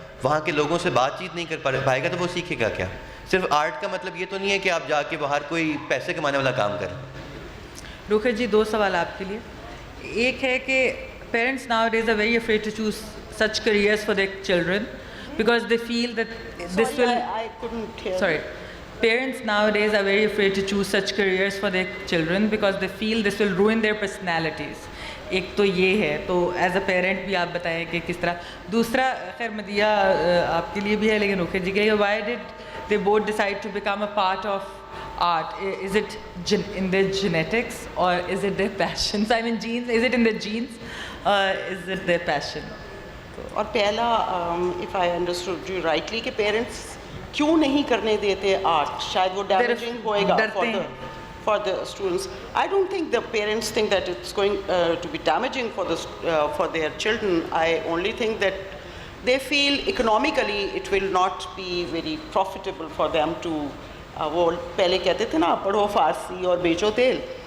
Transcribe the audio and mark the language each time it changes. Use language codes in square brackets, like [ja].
[ur] وہاں کے لوگوں سے بات چیت نہیں کر پائے گا تو وہ سیکھے گا کیا؟ صرف آرٹ کا مطلب یہ تو نہیں ہے کہ آپ جا کے باہر کوئی پیسے کمانے والا کام کریں. روکھت جی 2 سوال آپ کے لیے. ایک ہے کہ [en] Parents nowadays are very afraid to choose such careers for their children because they feel that this will I couldn't hear. sorry parents nowadays are very afraid to choose such careers for their children because they feel this will ruin their personalities. [ur] ایک تو یہ ہے, تو as a parent بھی آپ بتائیں کہ کس طرح. دوسرا خیر مدیہ آپ کے لیے بھی ہے لیکن روکھت جی کے لیے, [en] Why did they both decide to become a part of art? Is it in their genetics or is it their passions? I mean genes, is it in their genes or is it their passion? [ur] اور پہلا [en] if I understood you rightly [ur] کہ parents کیوں نہیں کرنے دیتے art, شاید وہ damaging ہوئے گا [en] for the students. I don't think the parents think that it's going to be damaging for their children. I only think that they feel economically it will not be very profitable for them to [ur] وہ پہلے کہتے تھے نا پڑھو فارسی اور بیچو تیل.